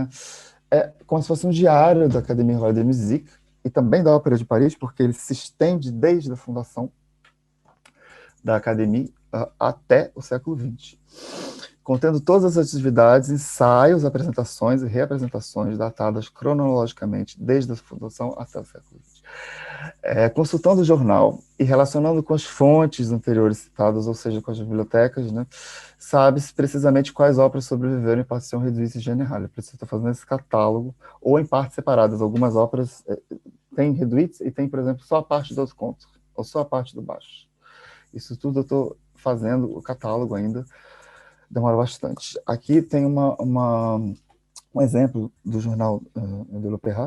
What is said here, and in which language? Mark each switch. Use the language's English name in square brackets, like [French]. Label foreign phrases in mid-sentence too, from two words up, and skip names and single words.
[Portuguese] É como se fosse um diário da Académie Royale de Musique e também da Ópera de Paris, porque ele se estende desde a fundação da Académie até o século XX, contendo todas as atividades, ensaios, apresentações e reapresentações datadas cronologicamente desde a fundação até o século XX. Consultando o jornal e relacionando com as fontes anteriores citadas, ou seja, com as bibliotecas, né, sabe-se precisamente quais óperas sobreviveram em [French] partition réduite générale. [Portuguese] Eu preciso estar fazendo esse catálogo, ou em partes separadas. Algumas óperas têm réduite e tem, por exemplo, só a parte dos contos, ou só a parte do baixo. Isso tudo eu estou fazendo o catálogo ainda, demora bastante. Aqui tem um exemplo do jornal de l'Opéra.